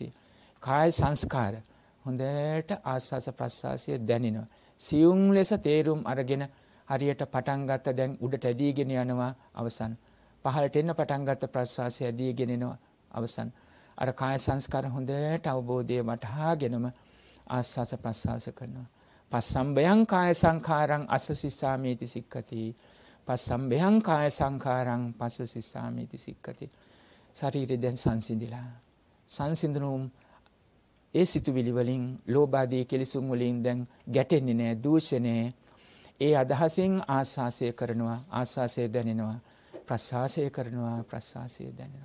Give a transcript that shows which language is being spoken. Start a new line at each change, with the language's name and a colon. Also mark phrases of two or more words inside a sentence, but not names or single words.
Sinhala: කාය සංස්කාර හොඳට ආස්වාස ප්‍රස්වාසය දැනෙනවා. සියුම් ලෙස තේරුම් අරගෙන හරියට පටන් ගත්ත දැන් උඩට ඇදීගෙන යනවා අවසන්. පහළට එන්න පටන් ගත්ත ප්‍රස්වාසය ඇදීගෙන එනවා අවසන්. අර කාය සංස්කාර හොඳට අවබෝධය වටහාගෙනම ආස්වාස ප්‍රස්වාස කරනවා.
Pali: පස්සම්බයං කාය සංඛාරං අස්ස සිස්සාමීති සික්ඛති පස්සම්බයං කාය සංඛාරං පස්ස සිස්සාමීති සික්ඛති.
Sinhala: ශරීරය දැන් සංසිඳිලා සංසිඳුණුම් ඒ සිතුවිලි වලින් ලෝභ ආදී කෙලෙසුන් වලින් දැන් ගැටෙන්නේ නැහැ දූෂණේ. ඒ අදහසින් ආස්වාසය කරනවා ආස්වාසය දැනෙනවා ප්‍රස්වාසය කරනවා ප්‍රස්වාසය දැනෙනවා.